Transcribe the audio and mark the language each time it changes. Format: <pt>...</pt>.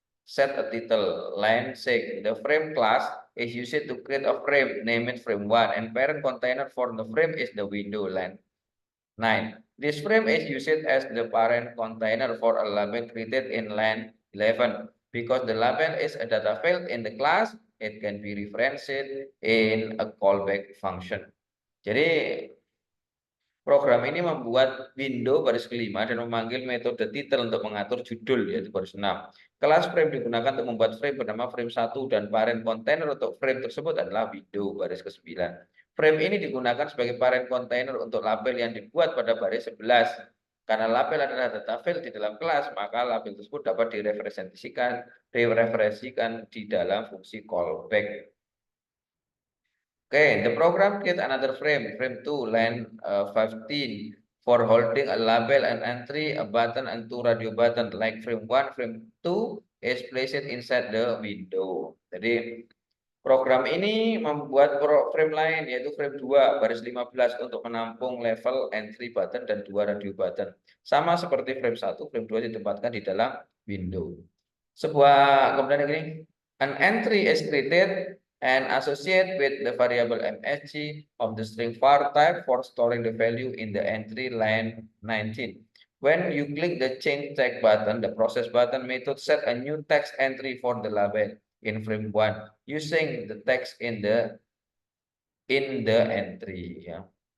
<en>Set a title line 6. The frame class is used to create a frame, name it frame 1, and parent container for the frame is the window line 9. This frame is used as the parent container for a label created in line 11. Because the label is a data field in the class, it can be referenced in a callback function.</en> <id>Jadi program ini membuat window baris kelima dan memanggil metode title untuk mengatur judul yaitu baris 6. Kelas frame digunakan untuk membuat frame bernama frame 1 dan parent container untuk frame tersebut adalah window baris ke-9. Frame ini digunakan sebagai parent container untuk label yang dibuat pada baris 11. Karena label adalah data field di dalam kelas, maka label tersebut dapat direferensikan di dalam fungsi callback.</id> <en>Okay, the program creates another frame 2, line 15, for holding a label, an entry, a button, and 2 radio button. Like frame 1, frame 2 is placed inside the window.</en> <id>Jadi program ini membuat frame lain yaitu frame 2 baris 15 untuk menampung level, entry button, dan 2 radio button. Sama seperti frame 1, frame 2 ditempatkan di dalam window. Kemudian ini,</id> <en>an entry is created and associate with the variable msg of the string var type for storing the value in the entry line 19. When you click the change text button, the process button method set a new text entry for the label in frame 1 using the text in the entry ya.</en>